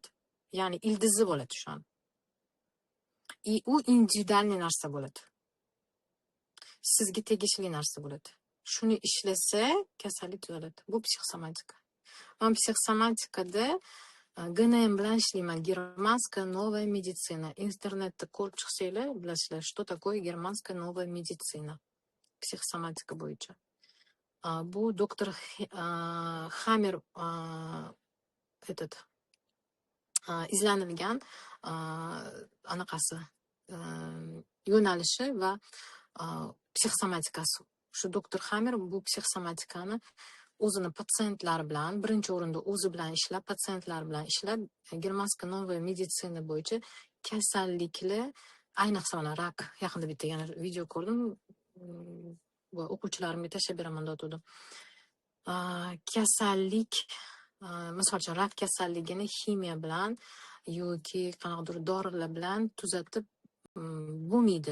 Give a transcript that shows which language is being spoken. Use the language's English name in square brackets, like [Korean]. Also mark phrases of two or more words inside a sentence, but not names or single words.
[Uzbek] Ya'ni ildizi bo'ladi shu an. U individualniy narsa bo'ladi. Sizga tegishli narsa bo'ladi. Shuni ishlasa kasallik tuzaladi. Bu psixosomatika. Men psixosomatikada GNM bilan ishlayman. [Russian] Германская новая медицина. [Uzbek] Internetda ko'rib chiqsanglar, bilasizlar, [Russian] что такое германская новая медицина. [Uzbek] Psixosomatika bo'yicha. Bu doktor Hammer izlanilgan anaqasi yo'nalishi va psixosomatikasi. Shu doktor Hammer bu psixosomatikani o'zini patsientlar bilan, birinchi o'rinda o'zi bilan ishlab, patsientlar bilan ishlab, [Russian] германская новая медицина [Uzbek] bo'yicha kasalliklar, ayniqsa mana rak, yaqinda bitta yana video ko'rdim. Va o'quvchilarimga tashlab beraman deb kasallik, misol uchun rak kasalligini ximiya bilan yoki qanaqadir dorilar bilan tuzatib bo'lmaydi.